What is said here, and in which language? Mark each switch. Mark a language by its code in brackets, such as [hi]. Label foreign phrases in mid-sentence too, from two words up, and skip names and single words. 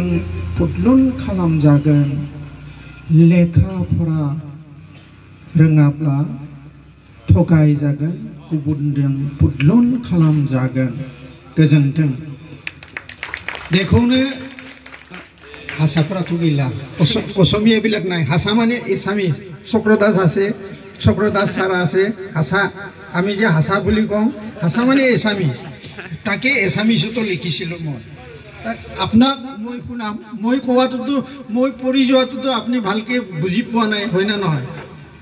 [brx] फुदलुन खालामजागोन लेखा फरा रोङाब्ला थगाय जागोन गुबुनजों फुदलुन खालामजागोन गोजोन्थों बेखौनो हासाफोराथ' [as] गैला অসমীয়া বেলেগ নাই হাসা মানে এসামিস चक्रदास আছে चक्रदास सारा আছে हासा আমি যে হাসা বুলি কওঁ হাসা মানে এসামিস তাকে এসামিসতো লিখিছিল মই আপোনাক মই শুনাম মই কোৱাটোতো মই পঢ়ি যোৱাটোতো আপুনি ভালকে বুজি পোৱা নাই হয় না নহয়